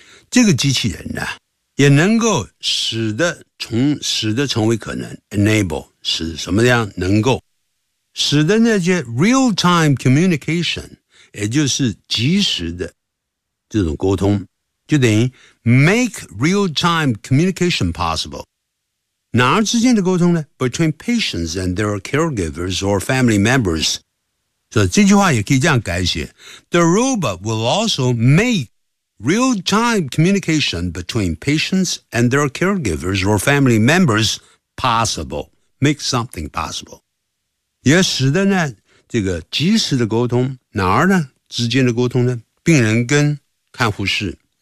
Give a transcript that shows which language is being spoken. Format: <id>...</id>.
<zh>这个机器人呢，也能够使得成为可能 enable 使什么样能够使得那些</zh> <en>real-time communication,</en> <zh>也就是即时的这种沟通，就等于</zh> <en>make real-time communication possible。</en> <zh>哪儿之间的沟通呢</zh> <en>?between patients and their caregivers or family members.</en> <zh>所以这句话也可以这样改写。</zh> <en>The robot will also make real-time communication between patients and their caregivers or family members possible. Make something possible.</en> <zh>也使得呢这个即时的沟通哪儿呢之间的沟通呢病人跟看护室。</zh>